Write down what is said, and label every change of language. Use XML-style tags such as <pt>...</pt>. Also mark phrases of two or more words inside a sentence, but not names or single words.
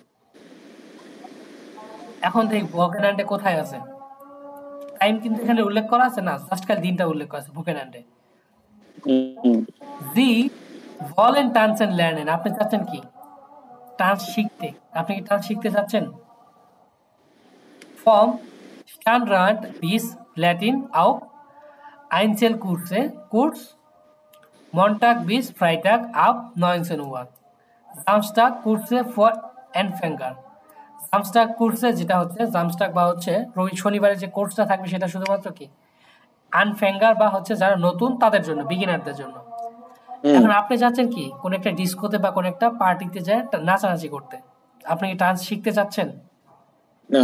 <bn>এখন দেখি ভোকেনান্ডে কোথায় আছে, টাইম কিন্তু এখানে উল্লেখ করা আছে না, জাস্ট খালি দিনটা উল্লেখ করা আছে ভোকেনান্ডে।</bn> <de>Sie wollen tanzen lernen,</de> <bn>আপনি চাচ্ছেন কি টান্স শিখতে, আপনি কি টান্স শিখতে চাচ্ছেন?</bn> <de>vom Stadtrand bis Latin auf Einzelkurse, Kurs Montag bis Freitag ab 19 Uhr. Samstag Kurse for Anfänger.</de> <bn>Samstag কোর্সে যেটা হচ্ছে জামস্টাক বা হচ্ছে রবি শনিবারে যে কোর্সটা থাকবে সেটা শুধুমাত্র কি আনফ্যাঙ্গার বা হচ্ছে যারা নতুন তাদের জন্য, বিগিনারদের জন্য। এখন আপনি চাচ্ছেন কি কোন একটা ডিস্কোতে বা কোন একটা পার্টিতে যায় নাচানাচি করতে, আপনি কি ডান্স শিখতে চাচ্ছেন? না</bn>